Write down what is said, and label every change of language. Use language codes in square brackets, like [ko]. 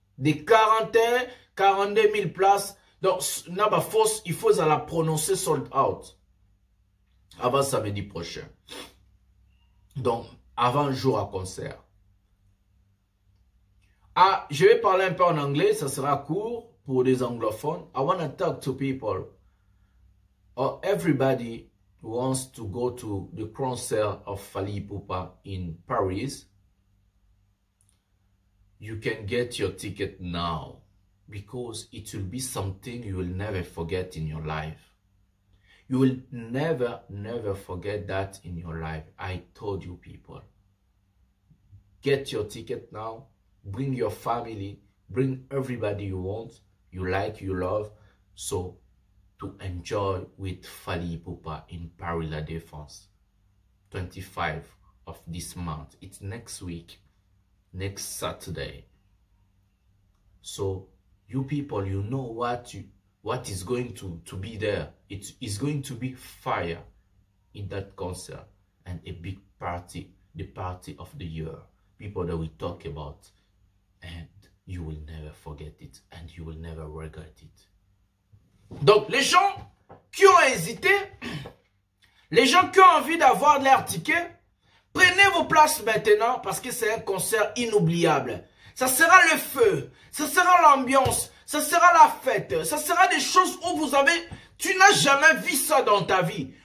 [fr] Des 41, 42 000 places, donc il faut la prononcer [en] sold out. [fr] Avant samedi prochain. Donc, avant un jour à concert. Ah, je vais parler un peu en anglais, ça sera court pour les anglophones. [en] I want to talk to people. Everybody wants to go to the concert of Fally Ipupa in Paris. You can get your ticket now because it will be something you will never forget in your life. You will never, never forget that in your life. I told you people. Get your ticket now. Bring your family. Bring everybody you want, you like, you love. So, to enjoy with Fally Ipupa in Paris La Défense. 25 of this month. It's next week. Next Saturday. So, you people, you know what is going to be there. It is going to be fire in that concert and a big party, the party of the year. People that we talk about, and you will never forget it and you will never regret it. [fr] Donc les gens qui ont hésité, les gens qui ont envie d'avoir leur ticket, prenez vos places maintenant parce que c'est un concert inoubliable. Ça sera le feu, ça sera l'ambiance, ça sera la fête, ça sera des choses où tu n'as jamais vu ça dans ta vie.